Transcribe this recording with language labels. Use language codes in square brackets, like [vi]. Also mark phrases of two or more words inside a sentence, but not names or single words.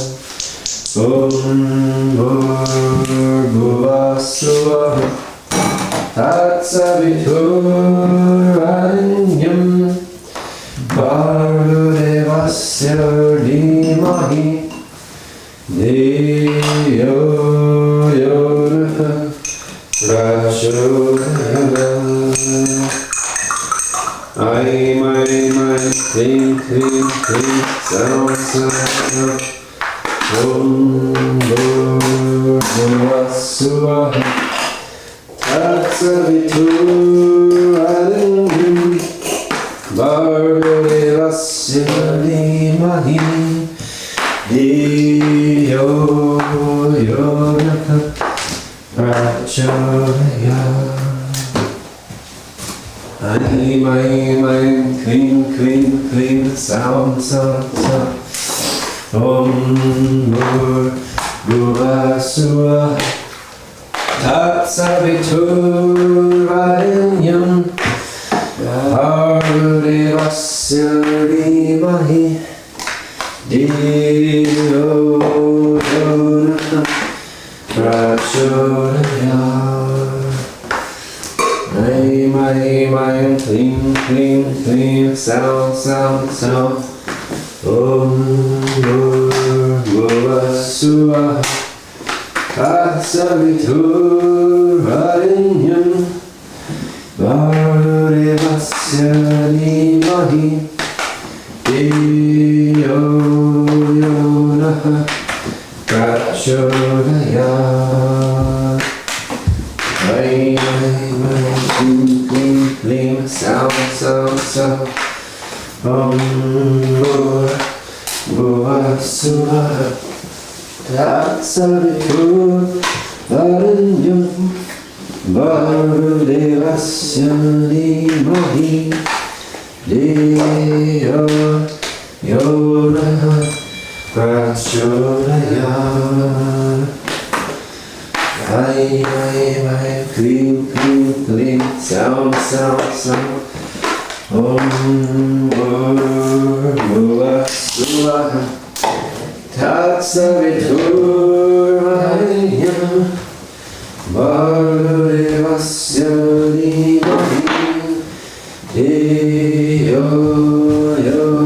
[sa] Om Bhurbhuvah Suvah Tatsaviturvarenyam Bhardevasya Dhimahi Dhiyo Yo Prachodayat. Aim, aim, aim, krim, krim, krim, [en] sound, sound, sound. [sa] Om Bhurbhuvah Suvah Tatsaviturvarenyam Bhardevasya Dhimahi Dhiyo Yo Prachodayat. Aim, aim, aim, krim, krim, krim, [en] sound, sound, sound. [sa] Om Bhurbhuvah Suvah Tatsaviturvarenyam Bhardevasya Dhimahi Dhiyo Yo Prachodayat. Aim, aim, aim, krim, krim, krim, [en] sound, sound, sound. [sa] Om Bhurbhuvah Suvah Tatsaviturvarenyam Bhardevasya Dhimahi Dhiyo Yo Prachodayat. Aim, aim, aim, krim, krim, krim, [en] sound, sound, sound. [sa] Om Bhurbhuvah Suvah Tatsaviturvarenyam Bhardevasya Dhimahi Dhiyo Yo Prachodayat. Aim, aim, aim, krim, krim, krim, [en] sound, sound, sound. [sa] Om Bhurbhuvah Suvah Tatsaviturvarenyam Bhardevasya Dhimahi Dhiyo Yo